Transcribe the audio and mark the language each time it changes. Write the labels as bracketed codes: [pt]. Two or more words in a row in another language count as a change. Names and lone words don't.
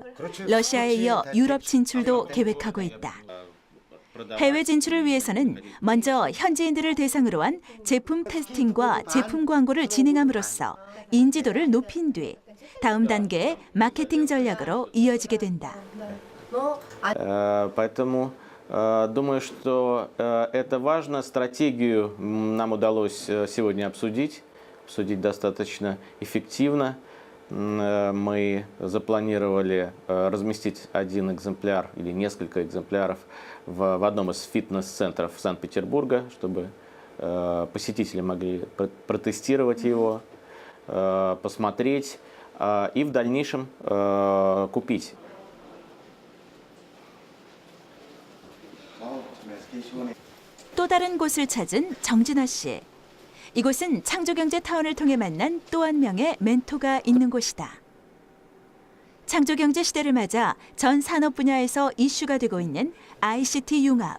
[ko] 러시아에 이어 유럽 진출도 계획하고 있다. 해외 진출을 위해서는 먼저 현지인들을 대상으로 한 제품 테스팅과 제품 광고를 진행함으로써 인지도를 높인 뒤 다음 단계의 마케팅 전략으로 이어지게 된다. [ru] Поэтому думаю, что это важно. Стратегию нам удалось сегодня обсудить достаточно эффективно. Мы запланировали разместить один экземпляр или несколько экземпляров в одном из фитнес-центров Санкт-Петербурга, чтобы посетители могли протестировать его, посмотреть и в дальнейшем купить. [ko] 또 다른 곳을 찾은 정준하 씨. 이곳은 창조경제타운을 통해 만난 또 한 명의 멘토가 있는 곳이다. 창조경제 시대를 맞아 전 산업 분야에서 이슈가 되고 있는 ICT 융합.